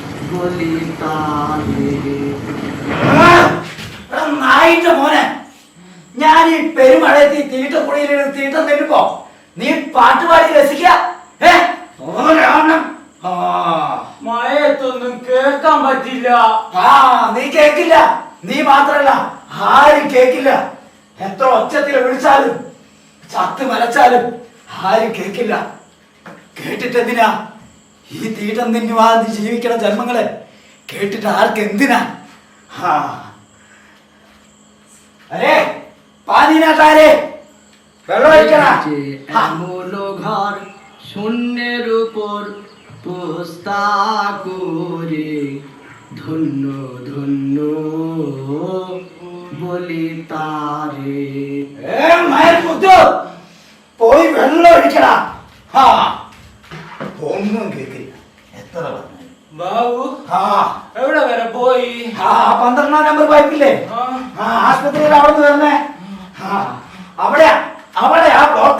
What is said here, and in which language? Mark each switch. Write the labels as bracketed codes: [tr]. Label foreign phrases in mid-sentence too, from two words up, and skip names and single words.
[bn] বলি তারে। [ml] നായിന്റെ മോനെ, ഞാൻ ഈ പെരുമഴയത്ത് ഈ തീട്ടക്കുടിയിൽ തീട്ടം തരുമ്പോ നീ പാട്ടുപാടി രസിക്ക. മഴയത്തൊന്നും കേൾക്കാൻ പറ്റില്ല. നീ കേക്കില്ല. നീ മാത്രല്ല, ആരും കേക്കില്ല. എത്ര ഒച്ചത്തിൽ വിളിച്ചാലും ചത്ത് മലച്ചാലും ആരും കേക്കില്ല. കേട്ടിട്ടെന്തിനാ ഈ തീട്ടം തിന്നുവാതി ജീവിക്കണ ജന്മങ്ങളെ? കേട്ടിട്ട് ആർക്ക് എന്തിനാ? അരേ [bn] পানি না তারে [ml] വെള്ളം ഒഴിക്കണം. [bn] এমলো ঘর শূন্যের উপর পোস্তা করে ধন্য ধন্য বলি তারে। মায়ের পুত্র [ml] പോയി വെള്ളം ഒഴിക്കണം. ഒന്നും കേൾക്കില്ല. എത്ര ബാബു എവിടെ വരെ പോയി? 12 നമ്പർ പൈപ്പില്ലേ, ആശുപത്രിയിൽ അവിടെ നിന്ന് വരണേ. അവിടെയാ അവിടെയാ ബ്ലോക്ക്.